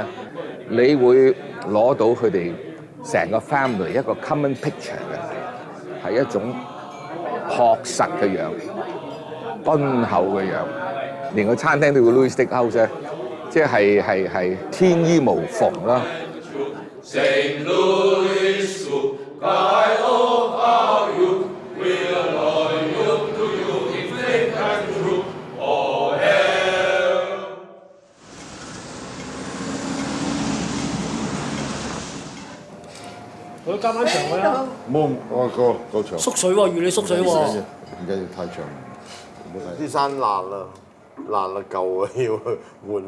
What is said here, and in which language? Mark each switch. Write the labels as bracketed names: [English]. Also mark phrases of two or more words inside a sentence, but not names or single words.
[Cantonese] 你會攞到佢哋成個 family 一個 [English] common picture [Cantonese] 嘅，係一種樸實嘅樣、敦厚嘅樣。連個餐廳都叫 Louis Steakhouse 咧，即係天衣無縫啦。 [English] Saint Louis, guide of our youth, we'll loyal to you in faith and truth. Oh, hell! [Cantonese] 我加翻長佢啦。冇，我夠長。縮水喎，預你縮水喎。唔緊要，太長。啲山爛啦，舊啊，要換啦。